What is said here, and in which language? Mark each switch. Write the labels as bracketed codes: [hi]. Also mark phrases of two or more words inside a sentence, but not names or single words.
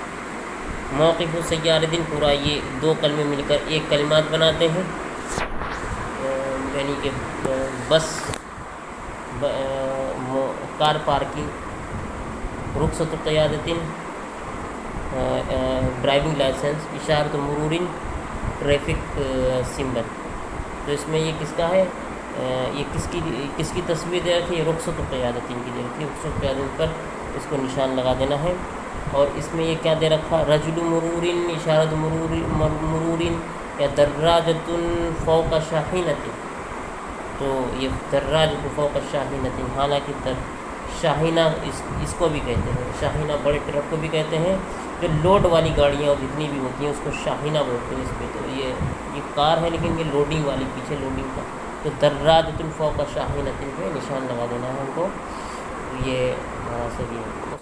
[ar] موقف سیارات [ur] پورا یہ دو کلمے مل کر ایک کلمات بناتے ہیں، یعنی کہ بس، [en] car parking, [ar] رخصۃ قیادت [en] driving license, [ar] اشارۃ مرور [en] traffic symbol. [ur] تو اس میں یہ کس کا ہے، یہ کس کی تصویر دے رکھی ہے، [ar] رخصۃ قیادت [ur] کی دے رکھی ہے، [ar] رخصۃ قیادت [ur] پر اس کو نشان لگا دینا ہے۔ اور اس میں یہ کیا دے رکھا، [ar] رجل مرور، اشارۃ مرور، یا دراجۃ فوق شاحنۃ، [ur] تو یہ [ar] دراجۃ فوق شاحنۃ، [ur] حالانکہ شاہینہ اس کو بھی کہتے ہیں، شاہینہ بڑے ٹرک کو بھی کہتے ہیں، جو لوڈ والی گاڑیاں جتنی بھی ہوتی ہیں اس کو شاہینہ بولتے ہیں۔ اس پہ تو یہ کار ہے لیکن یہ لوڈنگ والی، پیچھے لوڈنگ کا، تو [ar] دراجۃ فوق شاحنۃ [ur] پہ نشان لگا دینا ہے ہم کو، یہ ہمارا صحیح ہے۔